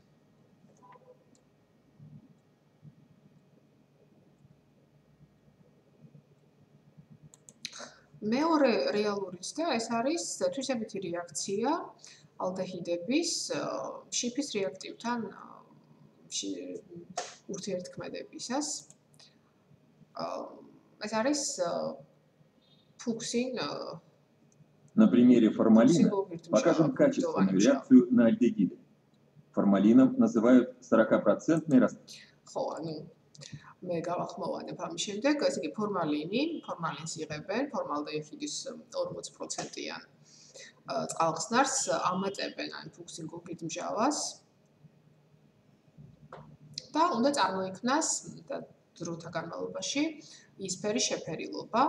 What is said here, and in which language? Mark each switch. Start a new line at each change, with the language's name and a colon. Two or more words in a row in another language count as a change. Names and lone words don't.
Georgian: მეორე რეალური ცდა ეს არის თვისებითი რეაქცია ალდეჰიდების შიფის რეაქტივთან ურთიერთქმედებისას. ეს არის фуксин.
Russian: На примере формалина покажем качественную реакцию на альдегиды. Формалином называют 40% раствор.
Georgian: ხო, ანუ მე გავახმოვანებ ამის შემდეგ, ესე იგი ფორმალინს იღებენ, ფორმალდეჰიდის 40%-იან წყალხსნარს ამატებენ ან фуксин გოგირდმჟავას და უნდა წარმოიქმნას დროთა განმავლობაში ისფერი შეფერილობა.